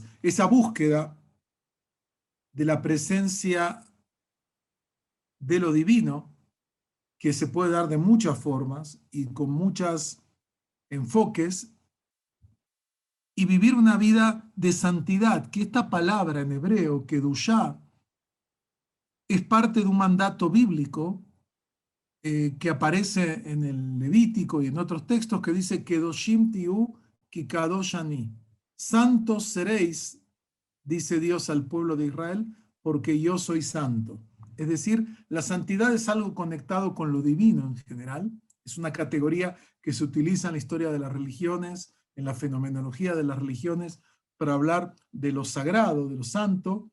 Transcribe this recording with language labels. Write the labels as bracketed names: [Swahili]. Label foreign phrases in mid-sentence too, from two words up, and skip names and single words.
[Spanish] Esa búsqueda de la presencia de lo divino, que se puede dar de muchas formas y con muchos enfoques, y vivir una vida de santidad, que esta palabra en hebreo, kedushá, es parte de un mandato bíblico que aparece en el Levítico y en otros textos que dice [Hebrew] קדושים תהיו כי קדוש אני. [Spanish] Santos seréis, dice Dios al pueblo de Israel, porque yo soy santo. Es decir, la santidad es algo conectado con lo divino en general. Es una categoría que se utiliza en la historia de las religiones, en la fenomenología de las religiones, para hablar de lo sagrado, de lo santo.